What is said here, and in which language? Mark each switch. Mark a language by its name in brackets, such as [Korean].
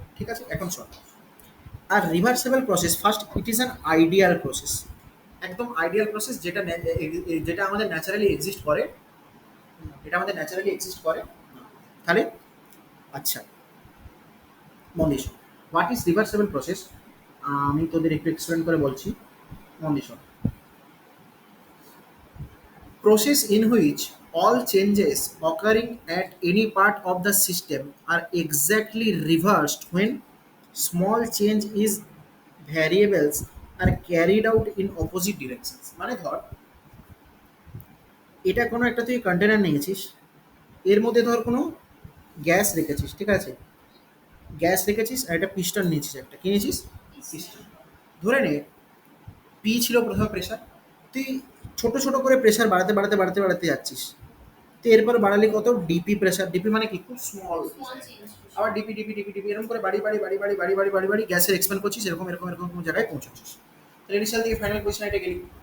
[Bangla] ঠিক আছে, এখন শোন, আর reversible process first [English] it is an ideal process, [Bangla] একদম আইডিয়াল প্রসেস, যেটা যেটা আমাদের ন্যাচারালি এক্সিস্ট করে, এটা আমাদের ন্যাচারালি এক্সিস্ট করে না। তাহলে আচ্ছা, মন দিয়ে শোন, [English] what is reversible process, [Bangla] আমি তোদের একটু এক্সপ্লেন করে বলছি, মন দিয়ে শোন। [English] Process in which all changes occurring at any part of the system are exactly reversed when small change is variables are carried out in opposite directions। [Bangla] মানে ধর, এটা কোনো একটা তুই কন্টেনার নিয়েছিস, এর মধ্যে ধর কোনো গ্যাস রেখেছিস, ঠিক আছে, গ্যাস রেখেছিস আর একটা পিস্টন নিয়েছিস, একটা কিনেছিস পিস্টন, ধরে নে পি ছিল প্রথমে প্রেশার, তুই ছোট ছোট করে প্রেশার বাড়াতে বাড়াতে বাড়াতে বাড়াতে যাচ্ছিস, তো এরপর বাড়ালি কত, ডিপি প্রেশার, ডিপি মানে কি খুব স্মল, আবার ডিপি ডিপি ডিপি ডিপি এরকম করে বাড়ি বাড়ি বাড়ি বাড়ি বাড়ি বাড়ি বাড়ি বাড়ি গ্যাসের এক্সপ্যান্ড করছিস, এরকম এরকম এরকম কোনো জায়গায় পৌঁছাচ্ছিস, তাহলে ইনিশিয়াল থেকে ফাইনাল পজিশনে এটা গেলি।